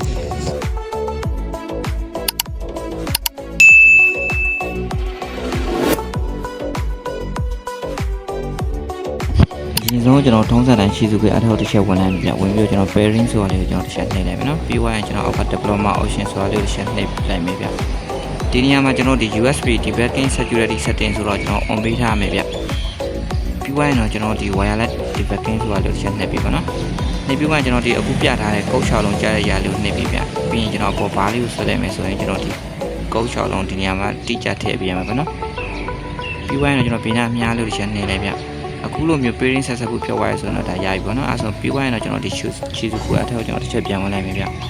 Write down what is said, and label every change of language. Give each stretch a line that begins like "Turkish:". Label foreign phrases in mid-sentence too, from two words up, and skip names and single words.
Burmese: ဒီဆုံးကျွန်တော်ထုံးစံတိုင်းရှိစုပြီးအထောက်တစ်ချက်ဝင်လိုက်ပြီဗျဝင်ပြီးတော့ကျွန်တော် pairing ဆိုတာလေးကိုကျွန်တော်တစ်ချက်နှိပ်လိုက်မယ်နော်ပြီးသွားရင်ကျွန်တော်အောက်က
English: diploma option
Burmese: ဆိုတာလေးကိုတစ်ချက်နှိပ်လိုက် မယ်ဗျဒီနေရာမှာကျွန်တော်ဒီ
English: USB debugging security setting
Burmese: ဆိုတော့ကျွန်တော် on ပေးထားရမယ်ဗျပြီးသွားရင်တော့ကျွန်တော်ဒီ
English: wireless debugging
Burmese: ဆိုတာလေးကိုတစ်ချက်နှိပ်ပြီးပါနော်နှိပ်ပြီးသွားရင်ကျွန်တော်ဒီအခုပြထားတဲ့ကုတ်6လုံးကြားတဲ့ຢာလေးကိုနှိပ်ပြီးဗျပြီးရင်ကျွန်တော်ပေါ်ဘာလေးကိုဆွဲလိုက်မယ်ဆိုရင်ကျွန်တော်ဒီကုတ်6လုံးဒီနေရာမှာတိကျထည့်ပေးရမှာပေါ့နော်ပြီးသွားရင်တော့ကျွန်တော်ဘေးနားမြားလေးကိုတစ်ချက်နှိပ်လိုက်ဗျအခုလိုမျိုး pairing ဆက်ဖို့ဖြစ်သွားရဆိုတော့ဒါရပြီပေါ့နော်အဲဆိုပြီးသွားရင်တော့ကျွန်တော်ဒီ ချီစုခုအထောက်ကျွန်တော်တစ်ချက်ပြန်ဝင်လိုက်မယ်ဗျ